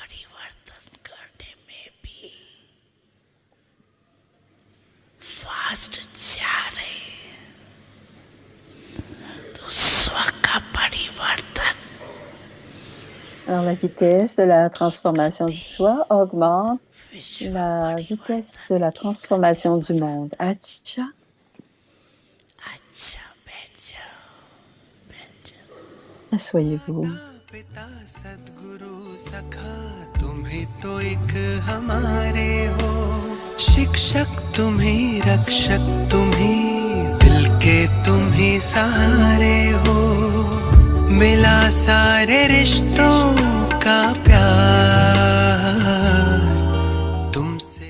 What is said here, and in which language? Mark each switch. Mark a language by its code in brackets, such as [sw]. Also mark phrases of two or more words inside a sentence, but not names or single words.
[fr] Alors, la vitesse de la transformation du soi augmente la vitesse de la transformation du monde. Acha. Asseyez-vous. [hi] पिता सद्गुरु सखा तुम ही तो एक हमारे हो शिक्षक तुम ही रक्षक तुम ही दिल के तुम ही सहारे हो मिला सारे रिश्तों का प्यार तुमसे